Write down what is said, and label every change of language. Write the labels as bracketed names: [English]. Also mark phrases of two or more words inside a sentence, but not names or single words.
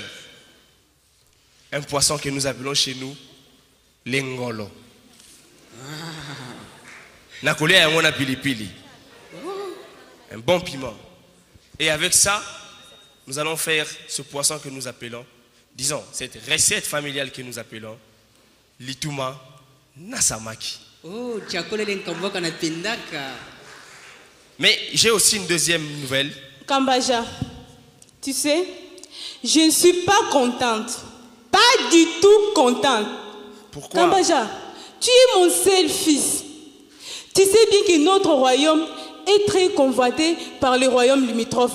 [French] Un poisson que nous appelons chez nous l'engolo. Nakole a un pilipili. Un bon piment. Et avec ça, nous allons faire ce poisson que nous appelons, disons, cette recette familiale que nous appelons Lituma Nasamaki. [Swahili] Oh, chakula ile nkamboka napendaka. [French] Mais j'ai aussi une deuxième nouvelle. Kambaja, tu sais, je ne suis pas contente. Pas du tout contente. Pourquoi? Kambaja, tu es mon seul fils. Tu sais bien que notre royaume est très convoité par les royaumes limitrophes.